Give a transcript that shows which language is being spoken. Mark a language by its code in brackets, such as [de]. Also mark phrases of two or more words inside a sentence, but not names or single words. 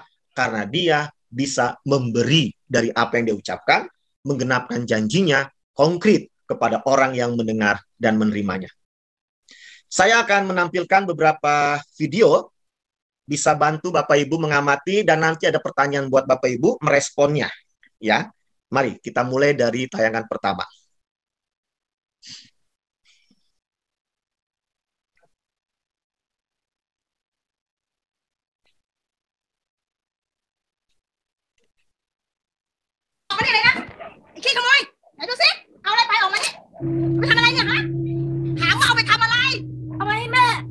[id] Karena dia bisa memberi dari apa yang dia ucapkan, menggenapkan janjinya konkret kepada orang yang mendengar dan menerimanya. Saya akan menampilkan beberapa video, bisa bantu Bapak Ibu mengamati, dan nanti ada pertanyaan buat Bapak Ibu meresponnya. Ya, mari kita mulai dari tayangan pertama. [th] Khiขโมยไหนดูสิเอาอะไรไปออกมานี่ไปทำอะไรเนี่ยฮะถามว่าเอาไปทำอะไรเอาไปให้แม่